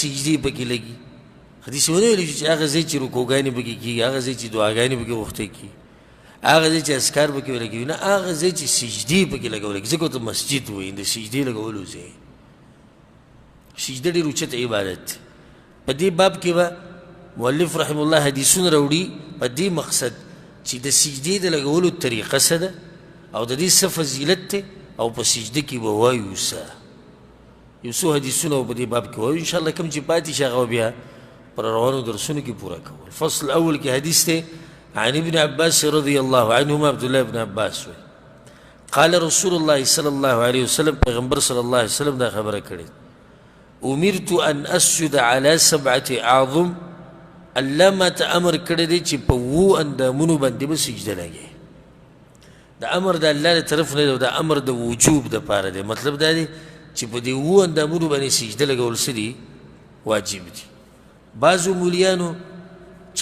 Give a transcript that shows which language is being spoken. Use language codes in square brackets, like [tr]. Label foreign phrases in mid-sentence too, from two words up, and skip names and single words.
[ps] سجدې پکې لګي حدیث ونه ویلی شو چې هغه ځای چې رکوګانې پکې کېږي هغه ځای چې دعاګانې پکې غوښتې کېږي هغه ځای چې اذکار پکې ویل کېږي نه هغه ځای چې سجدې پکې لګول کېږي ځکه ورته مسجد وایي د سجدې لګولو ځای سجده ډېر اوچت عبادت دی په دې باب کې به مؤلف [ar] رحم الله [ps] حدیثونه راوړي په دې مقصد چې د سجدې د لګولو طریقه څه ده او د دې څه فضیلت دی او په سجده کې به وایو څه یو څو حدیثونه په دې باب کې وایو انشاءالله کوم چې پاتې شي هغه بیا پر روانو درسونو کې پوره کول [ar] الفصل الاول [ps] کې حدیث دی [ar] عن ابن عباس رضي الله عنهما [ps] عبد الله بن عباس [ar] قال رسول الله صلى الله عليه وسلم [ps] پیغمبر [ar] صلی الله علیه وسلم [ps] دا خبره کړې [ar] امرت ان اسجد على 7 اعظم [ps] الله ما ته امر کړی دی چې په 7 اندامونو باندې به سجده لګي دا امر د الله له طرف نه دی دا امر د وجوب د پاره دی مطلب دا دی چې په دې 7 اندامونو باندې سجده لګول څه دي واجب دي بعضو مولیانو چا